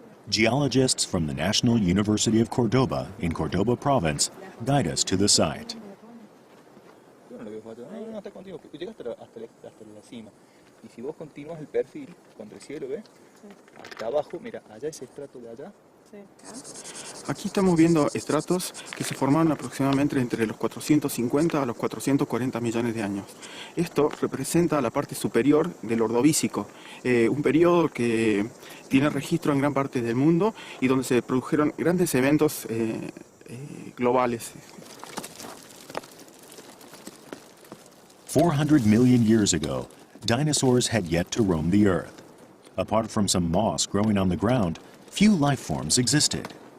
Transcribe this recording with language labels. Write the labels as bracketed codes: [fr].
[en] Geologists from the National University of Cordoba in Cordoba province guide us to the site. [es] Y si vos continúas el perfil contra el cielo, ¿ves? Hasta abajo, mira, allá ese estrato de allá. Aquí estamos viendo estratos que se formaron aproximadamente entre los 450 a los 440 millones de años. Esto representa la parte superior del Ordovícico, un periodo que tiene registro en gran parte del mundo y donde se produjeron grandes eventos globales. [en] 400 million years ago, dinosaurs had yet to roam the Earth. Apart from some moss growing on the ground, few life forms existed.